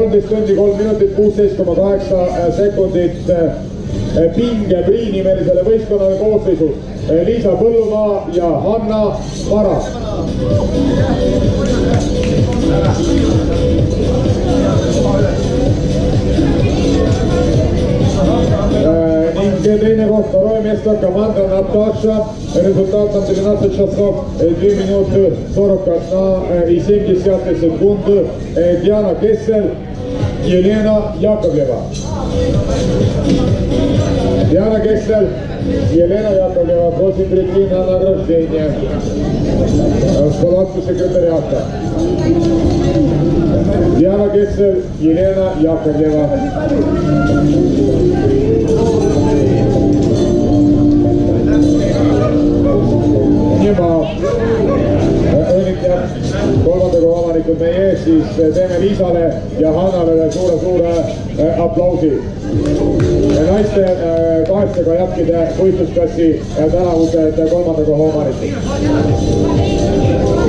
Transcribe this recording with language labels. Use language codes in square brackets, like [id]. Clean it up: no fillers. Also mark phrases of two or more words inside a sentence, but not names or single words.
[et] tundi 3 minutit 16,8 sekundit pingepriinimelisele võistkonnale koosseisus Liisa Põllumaa ja Hanna Vara. Ning teine koht [ru] второе место команда [et] Наташа. [ru] Результат там 12 часов 2 минуты 41,7 секунды. Диана Кессель, Елена Яковлева. Диана Кессель, Елена Яковлева, просим прийти на награждение в палатку секретариата. Диана Кессель, Елена Яковлева. [et] Nema õnnitleb kolmanda koha omanikud meie ees, siis teeme Liisale ja Hannale suure aplausi. Naiste kaheste kajakkide võistlusklassi tänavused kolmanda koha omanikud.